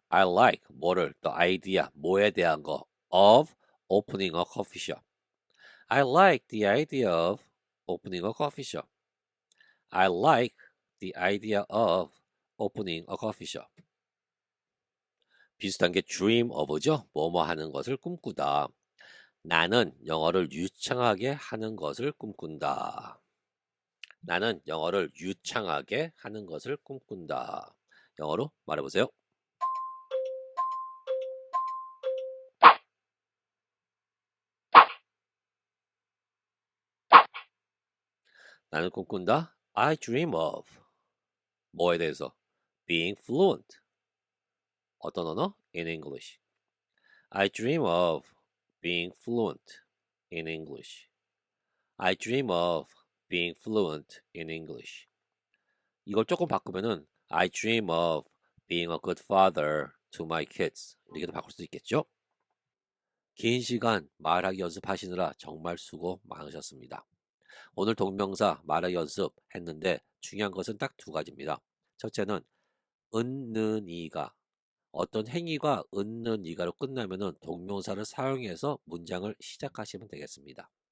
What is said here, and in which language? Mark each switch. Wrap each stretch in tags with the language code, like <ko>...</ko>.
<en>I like 뭐를 the idea</en> <ko>뭐에 대한 거</ko> <en>of opening a coffee shop. I like the idea of opening a coffee shop. I like the idea of opening a coffee shop.</en> <ko>비슷한 게</ko> <en>dream of</en> <ko>죠. 뭐뭐 하는 것을 꿈꾸다. 나는 영어를 유창하게 하는 것을 꿈꾼다. 나는 영어를 유창하게 하는 것을 꿈꾼다. 영어로 말해보세요. 나는 꿈꾼다.</ko> <en>I dream of.</en> <ko>뭐에 대해서?</ko> <en>Being fluent.</en> <ko>어떤 언어?</ko> <en>In English. I dream of being fluent in English. I dream of being fluent in English.</en> <ko>이걸 조금 바꾸면은</ko> <en>I dream of being a good father to my kids.</en> <ko>이렇게도 바꿀 수 있겠죠? 긴 시간 말하기 연습하시느라 정말 수고 많으셨습니다. 오늘 동명사 말하기 연습했는데 중요한 것은 딱 두 가지입니다. 첫째는 은는 이가 어떤 행위가 은는 이가로 끝나면은 동명사를 사용해서 문장을 시작하시면 되겠습니다.</ko>